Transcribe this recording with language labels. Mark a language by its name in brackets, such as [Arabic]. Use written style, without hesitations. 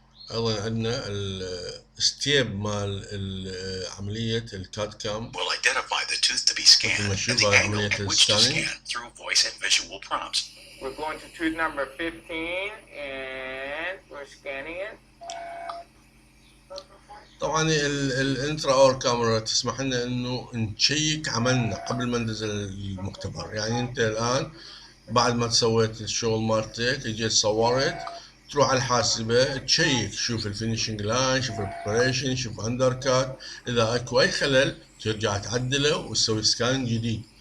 [Arabic] ايضا عندنا الستيب مال عملية الكاد كام [English] will identify the tooth to be scanned and the angle at which to scan through voice and visual prompts. We're going to tooth number 15 and we're scanning it. [Arabic] طبعا الانترا اور كاميرا تسمح لنا انه نشيك عملنا قبل ما ننزل المختبر. يعني انت الان بعد ما سويت الشغل مالتك اجيت صورت، تروح على الحاسبة تشيك، شوف الفينيشنج لاين، شوف البريبريشن، شوف اندر كات، اذا اكو اي خلل ترجع تعدله وتسوي سكان جديد.